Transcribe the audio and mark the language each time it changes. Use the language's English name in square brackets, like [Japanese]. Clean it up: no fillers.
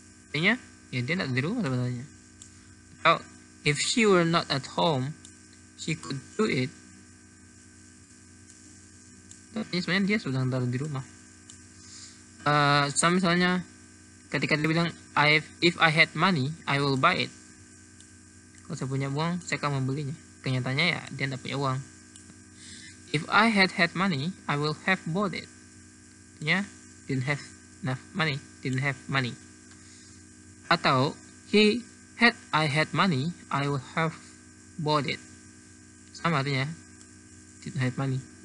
[Indonesian] Artinya, ya dia tidak di rumah sebenarnya. Atau, [English] if she were not at home, she could do it. [Indonesian] Artinya sebenarnya dia sedang taruh di rumah. Sama misalnya, ketika dia bilang, [English] if I had money, I will buy it. [Indonesian] Kalau saya punya uang, saya akan membelinya. Kenyataannya ya, dia tidak punya uang. [English] If I had money, I will have bought it. [Indonesian] Artinya, [English] didn't have money. [Indonesian] Atau, [English] I had money, I will have bought it. [Indonesian] Sama artinya, [English] didn't have money.